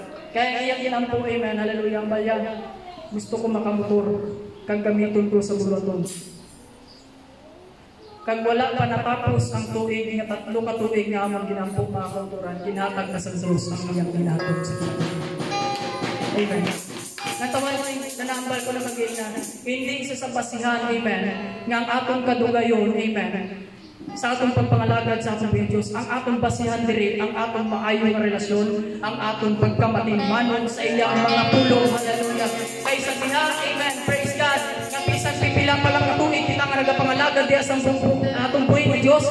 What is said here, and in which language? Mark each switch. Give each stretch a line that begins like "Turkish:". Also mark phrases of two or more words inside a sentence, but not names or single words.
Hiligaynon: Kaya iyan ginampo, amen, hallelujah, ang bayan. Gusto ko makamotor, kag gamiton ko sa bulaton. Kag wala pa natapos ang tuig, nga 3 katuig nga amang ginampo mga kauturan, ginatag na sa Diyos ang iyang ginatag sa kita. Amen. Natawan ko, nanambal ko na mag-ina, hindi isa sa basihan, amen, nga ang atong kadugayon, amen, sa atong pagpangalagad sa atong Diyos, ang atong basihan diri, ang atong maayong nga relasyon, ang atong pagkamatingmanon sa iya ang mga pulong, hallelujah. Kay sa diha, amen, praise God, nga bisan pipilang palang katuig kita nga nagapangalagad diha sa atong buhay ng Diyos.